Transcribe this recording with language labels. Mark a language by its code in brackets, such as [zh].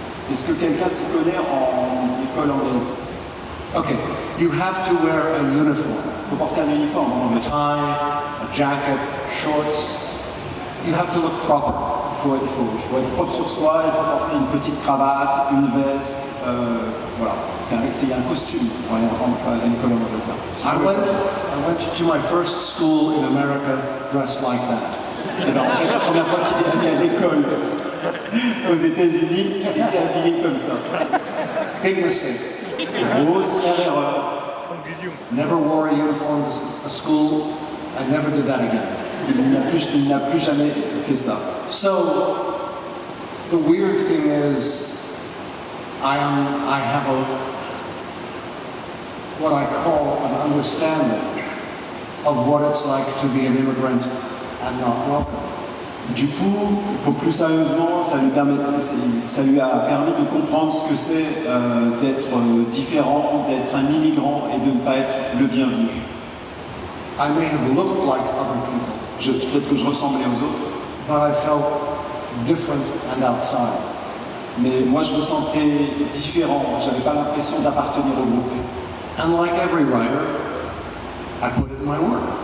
[fr] Est-ce que quelqu'un s'y connaît en école anglaise? [en] Okay, you have to wear a uniform. [fr] Il faut porter un uniforme en [en] A [fr] anglais. [en] tie, a jacket, shorts. You have to look proper. [fr] Il il faut être propre sur soi, il faut porter une petite cravate, une veste, voilà. Il y a un costume à l'école américaine. [en] I went to my first school in America dressed like that. [fr] Et ben, en fait, la première fois qu'il est allé à l'école aux États-Unis, il était habillé comme ça. [en] Big mistake. [fr] Grossière erreur. [en] Never wore a uniform to school. I never did that again. [fr] Il n'a plus jamais fait ça. [en] So the weird thing is, I have what I call an understanding of what it's like to be an immigrant and not welcome. [fr] Du coup, pour plus sérieusement, ça lui a permis de comprendre ce que c'est d'être différent, d'être un immigrant et de ne pas être le bienvenu. [en] I may have looked like other people, [fr] Peut-être que je ressemblais aux autres, [en] but I felt different and outside. [fr] mais moi je me sentais différent, j'avais pas l'impression d'appartenir au groupe. [en] And like every writer, I put it in my work.